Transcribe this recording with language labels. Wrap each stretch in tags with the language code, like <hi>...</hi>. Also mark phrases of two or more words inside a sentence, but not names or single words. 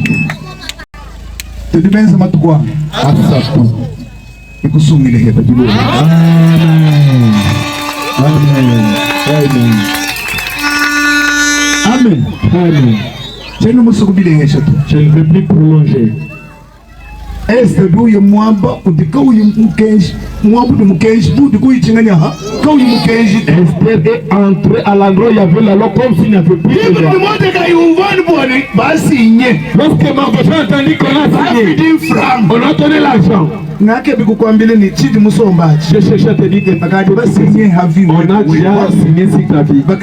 <fr>Amen. Amen. Amen. Amen. Amen. Je ne veux plus prolonger.</fr> <lua>Esther duye mwamba udika uyu mukenji mwamba du mukenji budi kuyichinganya ha ka uyu mukenji.</lua> <fr>Esther est entrée à l'endroit où il y avait la loi comme s'il n'y avait plus de loi. Lorsque Mardochée a entendu qu'on a signé, on a donné l'argent. Je cherche à te dire que on a déjà signé sur ta vie.</fr>